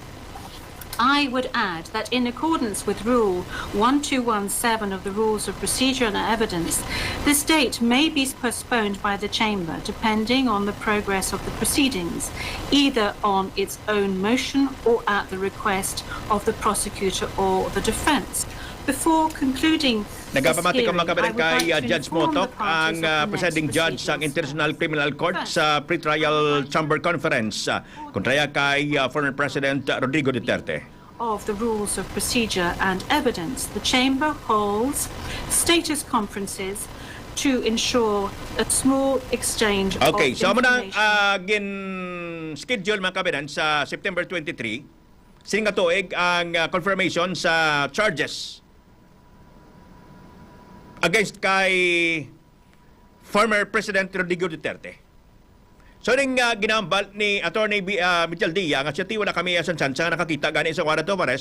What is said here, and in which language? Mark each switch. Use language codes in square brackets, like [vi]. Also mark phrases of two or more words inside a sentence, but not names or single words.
[en] I would add that in accordance with Rule 1217 of the Rules of Procedure and Evidence, this date may be postponed by the Chamber depending on the progress of the proceedings, either on its own motion or at the request of the prosecutor or the defence. Before concluding [hil] Nagapamati ka mga [en] this [hil] kabayan [en] hearing, I would [hil] kay [en] like to [hil] Judge [en] inform [hil] Motok, [en] the parties [hil] ang [en] of the next presiding judge [hil] sa [en] proceedings. [hil] International Criminal Court sa Pretrial Chamber Conference kontraya kay [en] former President [hil] Rodrigo Duterte. [en] Of the rules of procedure and evidence, the Chamber holds status conferences to ensure a small exchange Okay, of so [hil] mo na [en] information. [hil] schedule mga kabayan sa September 23, sining katuig ang confirmation sa [en] charges against [hil] kay [en] former President [hil] Rodrigo Duterte. So ning ginambal ni Attorney Michel Dia nga siya tiwala kami sa chance nga nakakita gani sa [en] warrant of arrest.